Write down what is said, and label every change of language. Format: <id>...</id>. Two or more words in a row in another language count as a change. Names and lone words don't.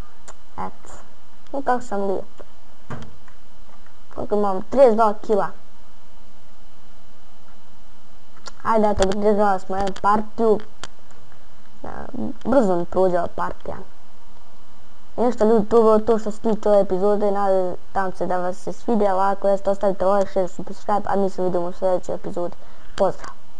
<hr>Eto. Kako sam lijep. Kako imam 32 kila. Ajde, eto, odigrali smo jednu partiju. Brzo mi prođe ova partija. I nešto ljudi, to je bilo to što se tiče ove epizode. Nadam se da vas se svidjela. Ako jeste, ostavite</hr> <en>like, share, subscribe,</en> <hr>a mi se vidimo u sljedećoj epizodi. Pozdrav!</hr>